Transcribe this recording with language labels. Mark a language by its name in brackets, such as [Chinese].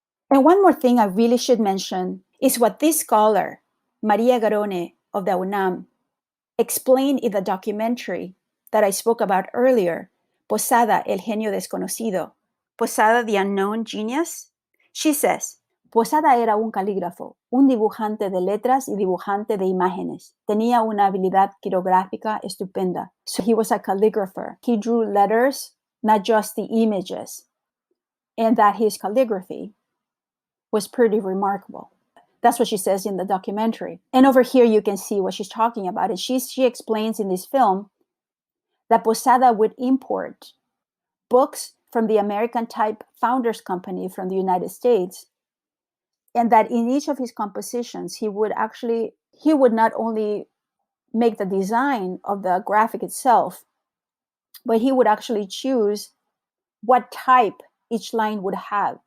[English] And one more thing I really should mention is what this scholar, Maria Garone of the UNAM, explained in the documentary that I spoke about earlier, Posada, el genio desconocido, Posada, the unknown genius. She says, [Spanish] Posada era un calígrafo, un dibujante de letras y dibujante de imágenes. Tenía una habilidad quirográfica estupenda. [English] So he was a calligrapher. He drew letters, not just the images. And that his calligraphy was pretty remarkable. That's what she says in the documentary. And over here you can see what she's talking about. And she explains in this film that Posada would import books from the American Type Founders Company from the United States, and that in each of his compositions, he would not only make the design of the graphic itself, but he would actually choose what type each line would have.